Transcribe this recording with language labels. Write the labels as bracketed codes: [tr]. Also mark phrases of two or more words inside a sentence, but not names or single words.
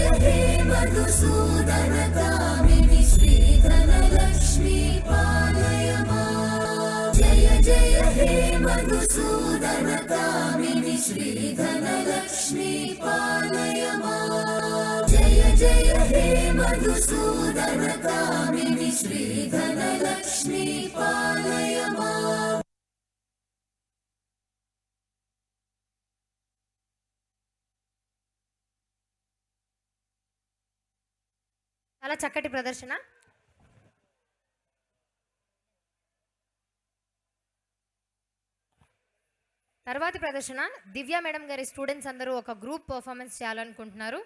[sa] हे मधुसूदन कामिनि श्रीधनलक्ष्मी पालय माम् जय जय हे मधुसूदन कामिनि श्रीधनलक्ष्मी पालय माम् जय जय हे मधुसूदन कामिनि श्रीधनलक्ष्मी पालय माम् [te] చాలా చక్కటి ప్రదర్శన. తర్వాతి ప్రదర్శన దివ్య మేడం గారి స్టూడెంట్స్ అందరూ ఒక [en] group performance [te] చేయాలనుకుంటున్నారు.